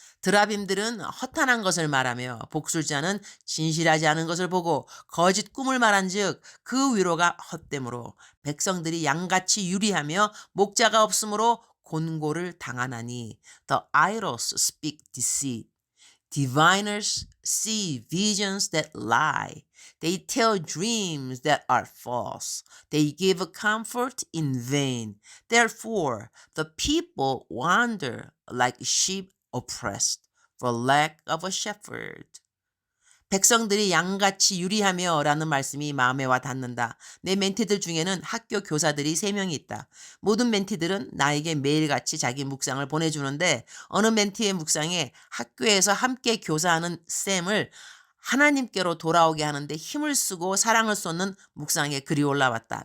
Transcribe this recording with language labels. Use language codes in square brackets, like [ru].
[ko] 드라빔들은 허탄한 것을 말하며 복술자는 진실하지 않은 것을 보고 거짓 꿈을 말한즉 그 위로가 헛되므로 백성들이 양같이 유리하며 목자가 없으므로 곤고를 당하나니 [en] The idols speak deceit. Diviners see visions that lie. They tell dreams that are false. They give comfort in vain. Therefore, the people wander like sheep oppressed for lack of a shepherd. [ko] 백성들이 양같이 유리하며 라는 말씀이 마음에 와 닿는다. 내 멘티들 중에는 학교 교사들이 3명이 있다. 모든 멘티들은 나에게 매일같이 자기 묵상을 보내주는데 어느 멘티의 묵상에 학교에서 함께 교사하는 쌤을 하나님께로 돌아오게 하는데 힘을 쓰고 사랑을 쏟는 묵상에 글이 올라왔다.